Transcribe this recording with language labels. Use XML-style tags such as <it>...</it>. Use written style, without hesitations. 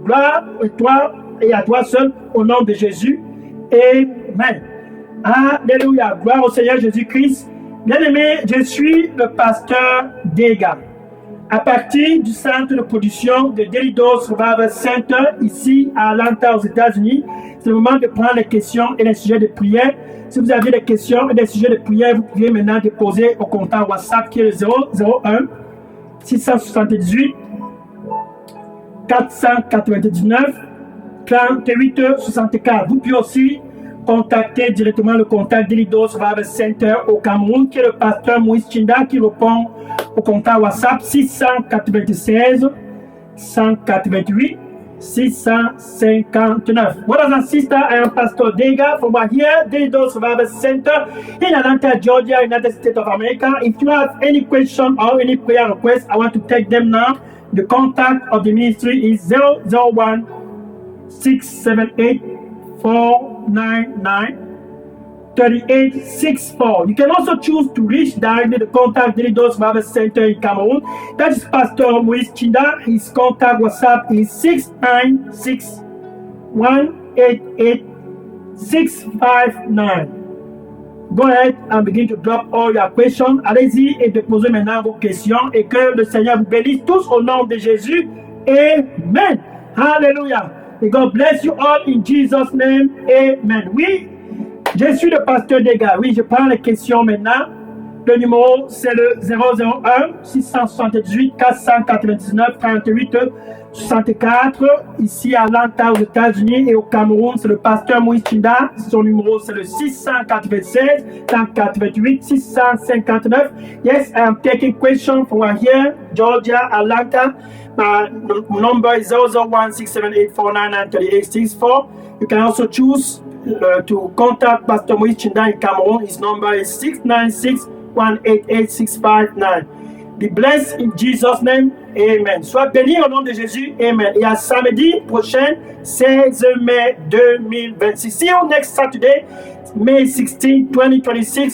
<fr>Gloire à toi et à toi seul au nom de Jésus. Amen. Alléluia. Gloire au Seigneur Jésus-Christ. Bien-aimé, je suis le pasteur Dega. À partir du centre de production de Delidos Revival Center, ici à Atlanta, aux États-Unis, c'est le moment de prendre les questions et les sujets de prière. Si vous avez des questions et des sujets de prière, vous pouvez maintenant déposer au compte WhatsApp qui est le 001 678 499 38 64. Vous pouvez aussi contacter directement le contact Delidos Revival Center au Cameroun, qui est le pasteur Moïse Chinda, qui répond au contact WhatsApp 696 188 659.</fr> <en>Brothers and sisters, I am Pastor Dega from here, Delidos Revival Center in Atlanta, Georgia, United States of America. If you have any question or any prayer request, I want to take them now. The contact of the ministry is 001 678 499 3864. You can also choose to reach directly the contact Delidos Revival Center in Cameroon. That is Pastor Moïse Chinda. His contact WhatsApp is 696 188 659. Go ahead and begin to drop all your questions.</en> <fr>Allez-y et déposez maintenant vos questions et que le Seigneur vous bénisse tous au nom de Jésus. Amen. Hallelujah.</fr> <en>May God bless you all in Jesus' name. Amen.</en> <fr>Oui, je suis le pasteur des gars. Oui, je prends les questions maintenant. Le numéro, c'est le 001 678 499 38 64. Ici à Atlanta, aux États-Unis, et au Cameroun, c'est le pasteur Moïse Chinda. Son numéro, c'est le 696 188 659.</fr> <en>Yes, I'm taking questions from here, Georgia, Atlanta. My number is 001 678 499 You can also choose to contact Pastor Moïse Chinda in Cameroon. His number is 696 188 659. Be blessed in Jesus' name. Amen.</en> <fr>Sois béni au nom de Jésus. Amen. Et à samedi prochain, 16 mai 2026.</fr> <en>See you next Saturday, May 16, 2026.</en>